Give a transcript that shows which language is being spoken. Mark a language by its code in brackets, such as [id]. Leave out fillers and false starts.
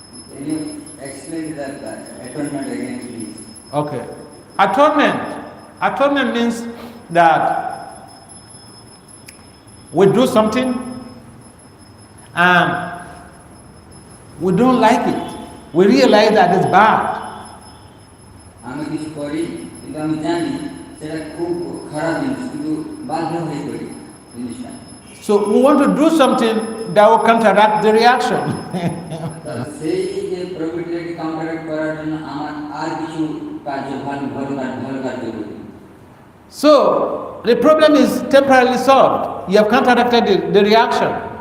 [en] Can you explain that atonement again, please? Okay. Atonement means that we do something and we don't like it. We realize that it's bad. [bn] আমি কিছু করি কিন্তু আমি জানি সেটা খুব খারাপ জিনিস, কিন্তু বাধ্য হয়ে করি জিনিসটা। [en] So we want to do something that will counteract the reaction. [bn] সেই যে প্রবৃত্তিকে কাউন্টারেক্ট করার জন্য আমার আর কিছু কার্য ভালো কার্য করি। [en] So the problem is temporarily solved. You have counteracted the reaction.